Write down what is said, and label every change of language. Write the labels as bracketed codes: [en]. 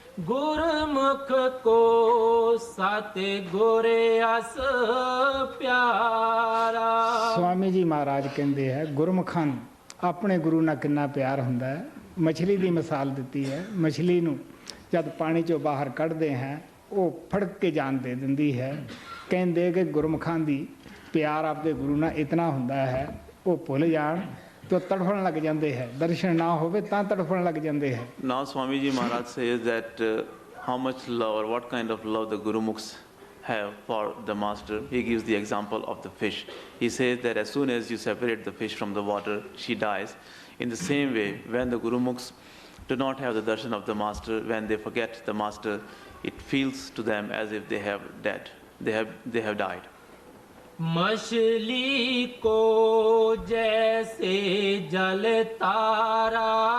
[hi] गुरमुख को सत गुर अस प्यारा। स्वामी जी महाराज कहते हैं [pa] गुरमुखां ਨੂੰ ਆਪਣੇ ਗੁਰੂ ਨਾਲ ਕਿੰਨਾ ਪਿਆਰ ਹੁੰਦਾ ਹੈ। ਮਛਲੀ ਦੀ ਮਿਸਾਲ ਦਿੱਤੀ ਹੈ। ਮਛਲੀ ਨੂੰ ਜਦ ਪਾਣੀ ਚੋਂ ਬਾਹਰ ਕੱਢਦੇ ਹਾਂ ਉਹ ਫੜਕ ਕੇ ਜਾਨ ਦੇ ਦਿੰਦੀ ਹੈ। ਕਹਿੰਦੇ ਕਿ ਗੁਰਮੁਖਾਂ ਦੀ ਪਿਆਰ ਆਪਦੇ ਗੁਰੂ ਨਾਲ ਇਤਨਾ ਹੁੰਦਾ ਹੈ ਉਹ ਭੁੱਲ ਜਾਣ ਤਾਂ ਤੜਫਣ ਲੱਗ ਜਾਂਦੇ ਹੈ, ਦਰਸ਼ਨ ਨਾ ਹੋਵੇ ਤਾਂ ਤੜਫਣ ਲੱਗ ਜਾਂਦੇ ਹੈ। [en] Now Swami Ji Maharaj says that how much love or what kind of love the Gurumukhs have for the master. He gives the example of the fish. He says that as soon as you separate the fish from the water, she dies. In the same way, when the Gurumukhs do not have the darshan of the master, when they forget the master, it feels to them as if they have died. They have died. [hi] मछली को जैसे जल तारा